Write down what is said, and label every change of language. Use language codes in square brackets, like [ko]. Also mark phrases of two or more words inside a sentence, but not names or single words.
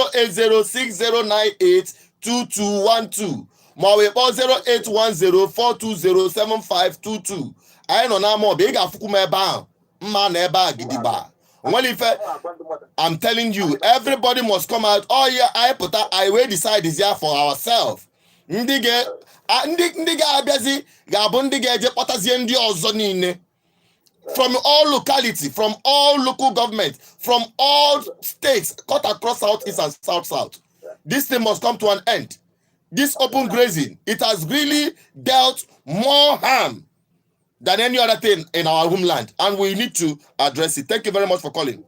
[ig] 08060982212 ma ọ wee kpọọ 08104207522 anyị nọ na Amobia ị ga-afụkwu m ebe ahụ mma na ebe a gidigba. [en] I'm telling you, everybody must come out. Oh yeah, I will decide this year for ourselves. [ig] Ndị ga-abịazi ga-abụ ndị ga-eje kpọtazie ndị ọzọ niile [en] from all locality, from all local government, from all states cut across south east and south. This thing must come to an end. this open grazing, it has really dealt more harm than any other thing in our homeland, and we need to address it. Thank you very much for calling.